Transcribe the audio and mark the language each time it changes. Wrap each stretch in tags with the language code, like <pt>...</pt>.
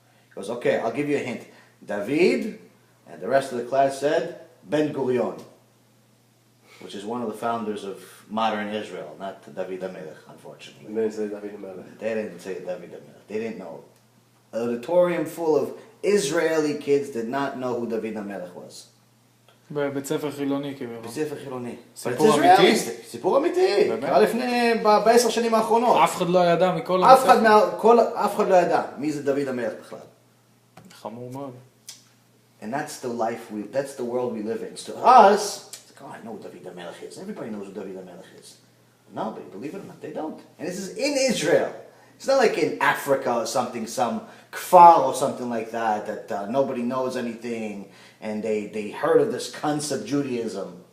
<en>He goes, okay, I'll give you a hint. David, and the rest of the class said, Ben Gurion, which is one of the founders of modern Israel, not David HaMelech, unfortunately. They didn't say David HaMelech. They didn't say David HaMelech. They didn't know. An auditorium full of Israeli kids did not know who David HaMelech was.</en> <he>בבית ספר חילוני כביכול. בית ספר חילוני. סיפור אמיתי? סיפור אמיתי. קרה לפני, ב10 שנים האחרונות. אף אחד לא ידע מכל אף אחד לא ידע מי זה דוד המלך בכלל. חמור מאוד.</he> <en>And that's the that's the world we live in. So us, it's like, oh, I know who David HaMelech is. Everybody knows who David HaMelech is. No, but believe it or not, they don't. And this is in Israel. It's not like in Africa or something, some kfar or something like that nobody knows anything, and they heard of this concept, Judaism.</en>